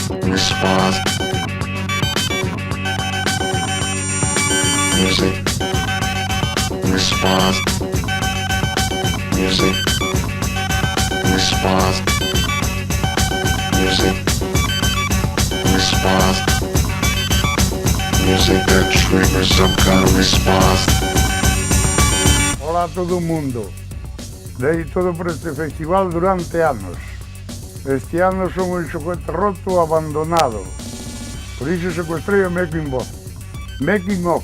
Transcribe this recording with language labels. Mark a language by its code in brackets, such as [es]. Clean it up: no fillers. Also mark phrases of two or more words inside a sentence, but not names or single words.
[en] response. Music response. Music response. Music response. Music that triggers some kind of response. [gl] Hola a todo o mundo. Dei todo por este festival durante anos. Este ano son un xoguete roto abandonado. Por iso secuestrei o Making of. Making of.